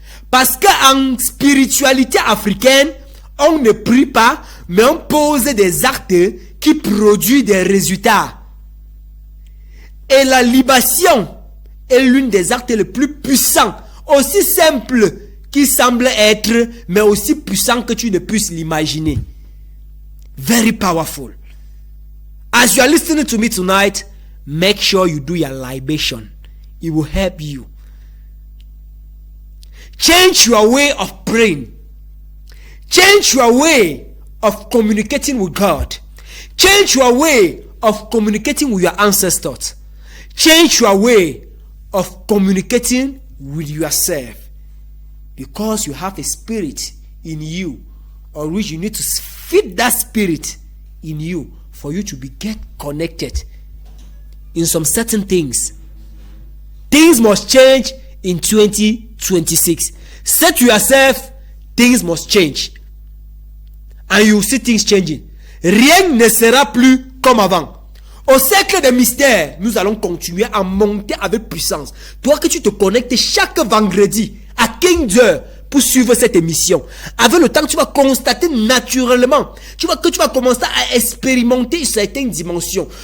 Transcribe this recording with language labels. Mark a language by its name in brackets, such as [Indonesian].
[French] Parce qu'en spiritualité africaine, on ne prie pas, mais on pose des actes qui produisent des résultats. Et la libation est l'une des actes les plus puissants, aussi simple qui semble être, mais aussi puissant que tu ne puisses l'imaginer. [English] Very powerful. As you are listening to me tonight, make sure you do your libation. It will help you. Change your way of praying. Change your way of communicating with God. Change your way of communicating with your ancestors. Change your way of communicating with yourself. Because you have a spirit in you, or which you need to feed that spirit in you for you to get connected in some certain things. Things must change in 2026. Say to yourself, things must change. And you will see things changing. [French] Rien ne sera plus comme avant. Au cercle des mystères, nous allons continuer à monter avec puissance. Toi que tu te connectes chaque vendredi à 15 heures pour suivre cette émission. Avec le temps, tu vas constater naturellement. Tu vas commencer à expérimenter certaines dimensions.